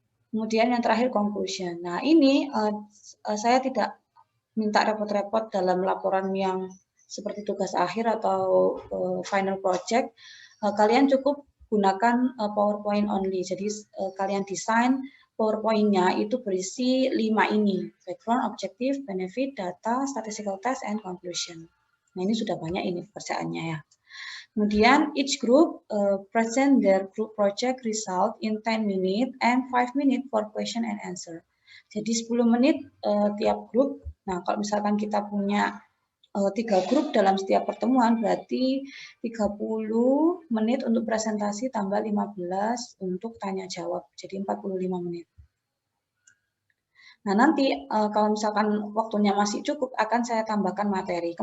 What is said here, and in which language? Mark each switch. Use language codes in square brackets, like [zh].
[id] Kemudian yang terakhir conclusion. Nah, ini saya tidak minta repot-repot dalam laporan yang seperti tugas akhir atau final project. Kalian cukup gunakan PowerPoint only. Jadi kalian desain PowerPoint-nya itu berisi 5 ini. [en] Background, objective, benefit, data, statistical test, and conclusion. [id] Nah, ini sudah banyak ini pekerjaannya ya. Kemudian [en] each group present their group project result in 10 minutes and 5 minutes for question and answer. [id] Jadi 10 menit tiap grup. Nah, kalau misalkan kita punya 3 grup dalam setiap pertemuan, berarti 30 menit untuk presentasi tambah 15 untuk tanya jawab. Jadi 45 menit. Nah, nanti kalau misalkan waktunya masih cukup, akan saya tambahkan materi.